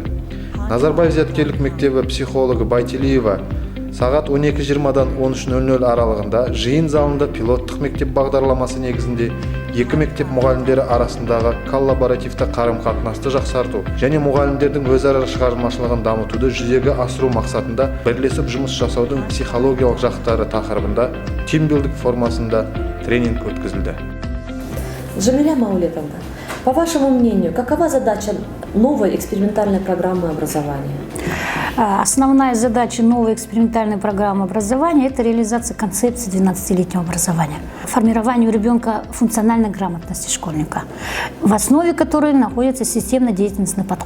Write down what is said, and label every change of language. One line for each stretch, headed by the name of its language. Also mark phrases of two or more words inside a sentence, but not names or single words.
Kazakh: Назарбаев зияткерлік мектебі психологы Байтелиева сағат 12:20-дан 13:00 аралығында жиын залында пилоттық мектеп бағдарламасы негізінде екі мектеп мұғалімдері арасындағы коллаборативті қарым-қатынасты жақсарту және мұғалімдердің өзара шығармашылығын дамытуды жүзеге асыру мақсатында бірлесіп жұмыс жасаудың психологиялық жақтары тақырыбында тимбилдинг формасында тренинг өткізілді.
Russian: Джамиля Маулетовна, по вашему мнению, какова задача новой экспериментальной программы образования? Основная задача новой экспериментальной программы образования – это реализация концепции 12-летнего образования. Формирование у ребенка функциональной грамотности школьника, в основе которой находится системно-деятельностный подход.